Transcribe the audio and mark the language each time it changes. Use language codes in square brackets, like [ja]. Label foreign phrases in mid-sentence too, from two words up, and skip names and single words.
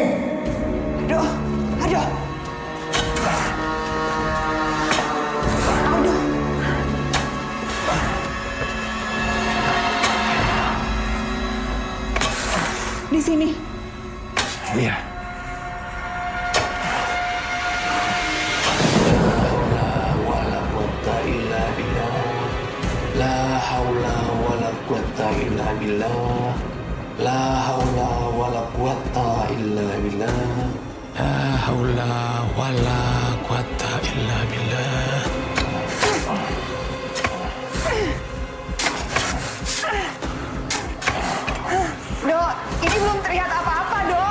[id] Aduh, aduh. Aduh. Di sini. Iya. [ar] لا حول ولا قوة إلا بالله. لا حول ولا قوة إلا بالله. لا حول ولا قوة إلا بالله. [id] Dok, ini belum terlihat apa-apa, Dok.